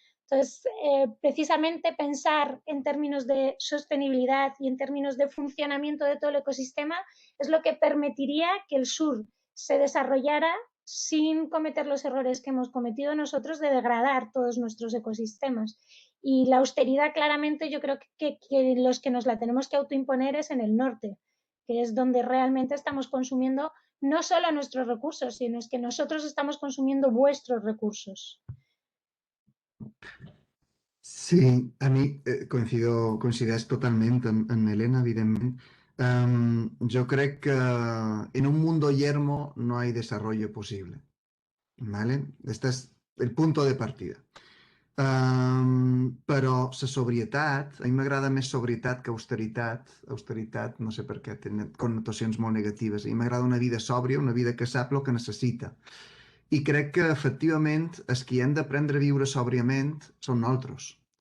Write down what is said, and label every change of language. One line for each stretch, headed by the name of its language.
Spanish: Entonces, precisamente pensar en términos de sostenibilidad y en términos de funcionamiento de todo el ecosistema es lo que permitiría que el sur se desarrollara sin cometer los errores que hemos cometido nosotros de degradar todos nuestros ecosistemas. Y la austeridad, claramente, yo creo que los que nos la tenemos que autoimponer es en el norte, que es donde realmente estamos consumiendo no solo nuestros recursos, sino es que nosotros estamos consumiendo vuestros recursos.
Catalan: Sí, a mi coincideix totalment amb Elena, evidentment. Jo crec que
Spanish: en un mundo yermo no hay desarrollo posible, ¿vale? Este és el punto de partida.
Catalan: Però la sobrietat, a mi m'agrada més sobrietat que austeritat. Austeritat, no sé per què, té connotacions molt negatives. A mi m'agrada una vida sòbria, una vida que sap el que necessita. I crec que, efectivament, els qui hem d'aprendre a viure sòbriament són nosaltres.